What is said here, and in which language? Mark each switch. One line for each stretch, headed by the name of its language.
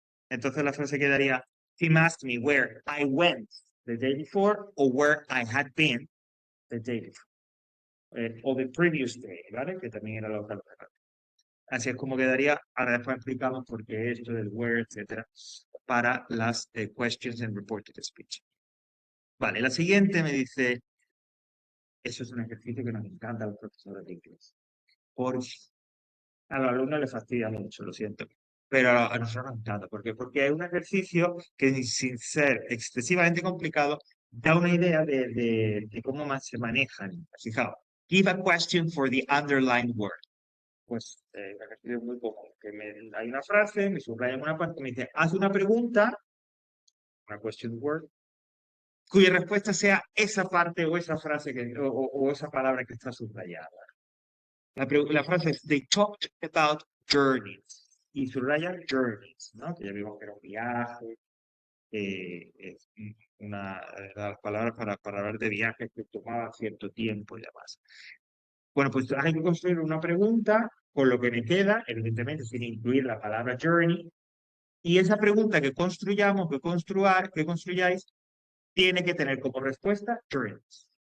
Spanish: Entonces la frase quedaría,
English: Tim asked me where I went the day before or where I had been the day before.
Spanish: O the previous day, ¿vale? Que también era lo que. Así es como quedaría. Ahora después explicamos por qué esto del where, etcétera, para las
English: questions and reported speech.
Spanish: Vale, la siguiente me dice, eso es un ejercicio que nos encanta a los profesores de inglés. Porque a los alumnos les fastidia mucho, lo siento. Pero a nosotros nos encanta. ¿Por qué? Porque es un ejercicio que, sin ser excesivamente complicado, da una idea de cómo más se manejan. Fijaos,
English: give a question for the underlined word.
Spanish: Pues un ejercicio muy común. Hay una frase, me subraya en una parte, me dice, haz una pregunta, una question word, cuya respuesta sea esa parte o esa frase o esa palabra que está subrayada. La frase es,
English: they talked about journeys.
Spanish: Y subraya journeys, ¿no? Que ya vimos que era un viaje. Es una de las palabras para hablar de viajes que tomaba cierto tiempo y demás. Bueno, pues hay que construir una pregunta con lo que me queda, evidentemente sin incluir la palabra journey, y esa pregunta que construyamos, que construyáis, tiene que tener como respuesta journeys.